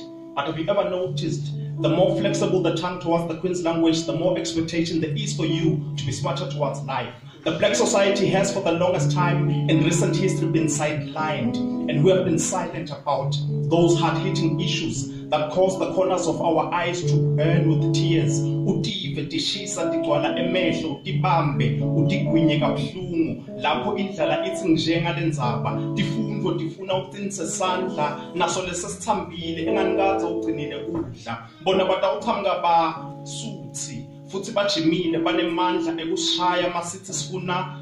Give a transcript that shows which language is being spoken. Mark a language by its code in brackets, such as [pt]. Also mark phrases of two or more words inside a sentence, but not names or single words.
[en] But have you ever noticed, the more flexible the tongue towards the Queen's language, the more expectation there is for you to be smarter towards life. The black society has for the longest time in recent history been sidelined, and we have been silent about those hard-hitting issues that cause the corners of our eyes to burn with tears. [ss] Utive tishisa tigcwala emehlo utibambe utigwinye kabuhlungu lapho indlala ithi njenga lendzaba tifundvo tifuna ucinise sandla naso lesesithambile enganikaze ugcinile udla bona batawuchamuka basuthi futhi bajimile banemandla ekusishaya masithi sifuna